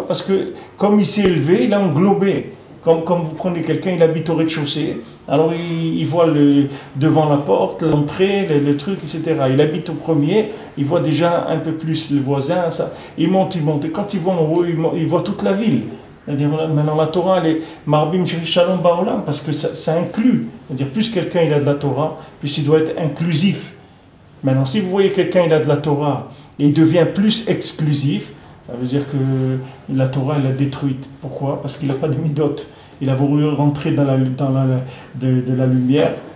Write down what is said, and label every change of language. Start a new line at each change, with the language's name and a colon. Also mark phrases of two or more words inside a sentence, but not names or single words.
French: Parce que comme il s'est élevé, il a englobé. Comme vous prenez quelqu'un, il habite au rez-de-chaussée, alors il voit devant la porte, l'entrée, le truc, etc. Il habite au premier, il voit déjà un peu plus le voisin, ça. Il monte, et quand il voit en haut, il voit toute la ville. C'est-à-dire, maintenant la Torah, elle est
Hebrew: מרבים שלום בעולם,
French: parce que ça inclut. C'est-à-dire, plus quelqu'un il a de la Torah, plus il doit être inclusif. Maintenant, si vous voyez quelqu'un il a de la Torah, et il devient plus exclusif, ça veut dire que la Torah, elle l'a détruite. Pourquoi? Parce qu'il n'a pas de midot. Il a voulu rentrer dans la lumière.